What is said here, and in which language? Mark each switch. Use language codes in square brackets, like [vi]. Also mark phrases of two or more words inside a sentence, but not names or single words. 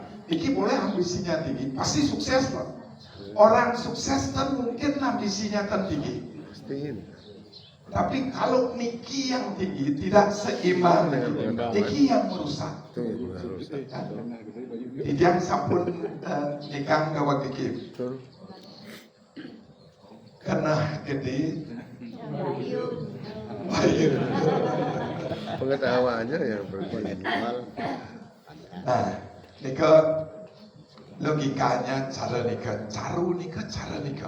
[id] Ini boleh ambisinya tinggi, pasti sukses loh. Orang sukses kan mungkin ambisinya kan tinggi. Tapi kalau niki yang tinggi tidak seimbang, niki yang merusak. Yang sampun nikah gawat niki. Karena gede. Pengetahuannya yang berbeda. Nah, nika logikanya cara nikah, caru nikah, cara nikah.